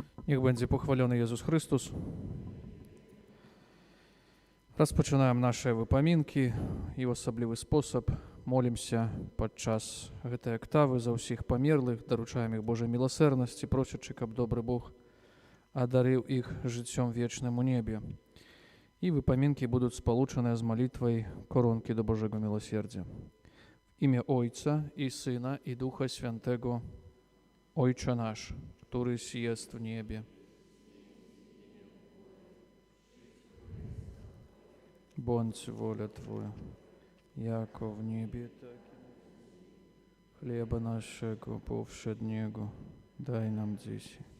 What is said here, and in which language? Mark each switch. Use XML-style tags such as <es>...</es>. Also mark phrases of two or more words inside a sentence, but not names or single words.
<pl>Niech będzie pochwalony Jezus Chrystus.</pl> <uk>Розпочинаємо наші випомінки і в особливий спосіб молимося подчас гэтай октави за усіх померлих, доручаємо їх Божій милосердності, просячи, щоб добрий Бог одарив їх життям вічним у небі. І випомінки будуть сполучені з молитвою коронки до Божого милосердя. В ім'я</uk> <pl>Ojca i Syna i Ducha Świętego. Ojcze nasz, któryś jest w niebie. Bądź wola Twoja, jako w niebie, tak i chleba naszego powszedniego daj nam dziś.</pl>